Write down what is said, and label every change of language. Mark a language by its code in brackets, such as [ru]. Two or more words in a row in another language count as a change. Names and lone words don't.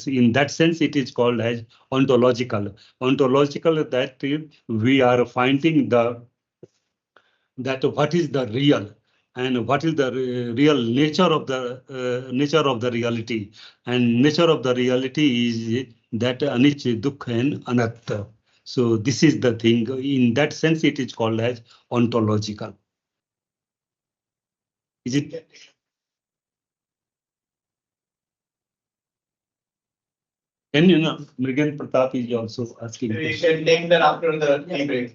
[en] In that sense, it is called as ontological. Ontological, that we are finding that what is the real and what is the real nature of the reality. And nature of the reality is that [pi] anicca, dukkha, [en] and anatta. So this is the thing. In that sense, it is called as ontological. Is it? And Mrigan Pratap is also asking. We can take that after the tea break.